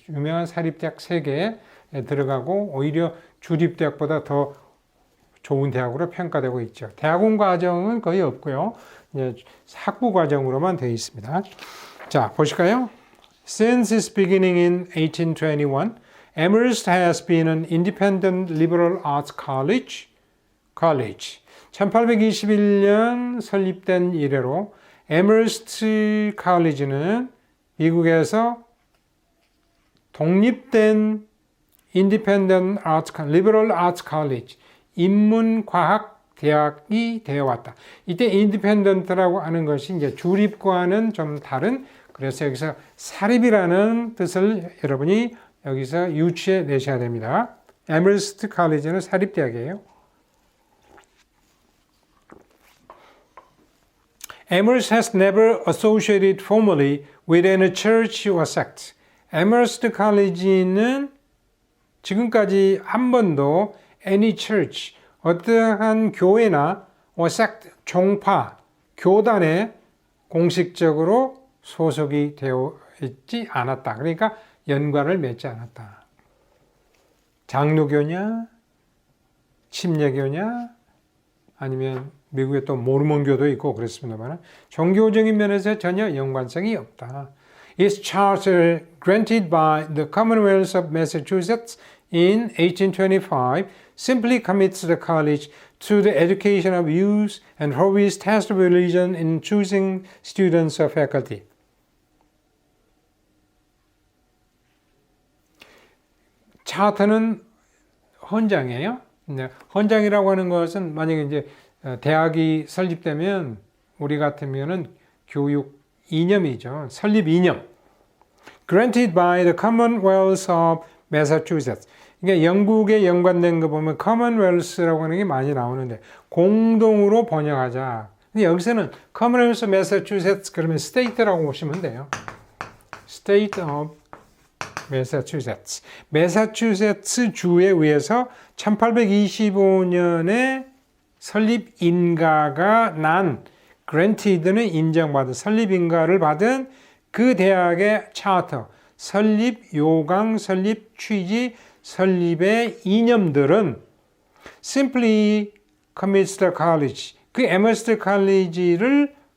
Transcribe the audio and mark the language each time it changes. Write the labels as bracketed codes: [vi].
[ko] 유명한 사립대학 3개에 들어가고 오히려 주립대학보다 더 좋은 대학으로 평가되고 있죠. 대학원 과정은 거의 없고요. 학부 과정으로만 되어 있습니다. 자, 보실까요? [en] Since its beginning in 1821, Amherst has been an independent liberal arts college. [ko] 1821년 설립된 이래로 Amherst College는 미국에서 독립된 Independent Arts, Liberal Arts College, 인문과학 대학이 되어 왔다. 이때 independent라고 하는 것이 이제 주립과는 좀 다른, 그래서 여기서 사립이라는 뜻을 여러분이 여기서 유추해 내셔야 됩니다. Amherst College는 사립대학이에요. [en] Amherst has never associated formally with any church or sect. [ko] Amherst College는 지금까지 한 번도 any church, 어떠한 교회나 or sect, 종파, 교단에 공식적으로 소속이 되어 있지 않았다. 그러니까 연관을 맺지 않았다. 장로교냐, 침례교냐, 아니면 미국에 또 모르몬교도 있고 그렇습니다만 종교적인 면에서 전혀 연관성이 없다. [en] Its charter granted by the Commonwealth of Massachusetts in 1825 simply commits the college to the education of youth and forbids test of religion in choosing students or faculty. [ko] 차트는 헌장이에요. 헌장이라고 하는 것은 만약에 이제 대학이 설립되면 우리 같으면은 교육 이념이죠. 설립 이념. [en] Granted by the Commonwealth of Massachusetts. [ko] 그러니까 영국에 연관된 거 보면 Commonwealth라고 하는 게 많이 나오는데 공동으로 번역하자. 근데 여기서는 Commonwealth of Massachusetts 그러면 state라고 보시면 돼요. [en] State of Massachusetts. [ko] 매사추세츠 주에 의해서 1825년에 설립 인가가 난 granted는 인정받은 설립 인가를 받은 그 대학의 차터, 설립 요강, 설립 취지, 설립의 이념들은 [en] simply commits the college, [ko] 그 에머스트 칼리지를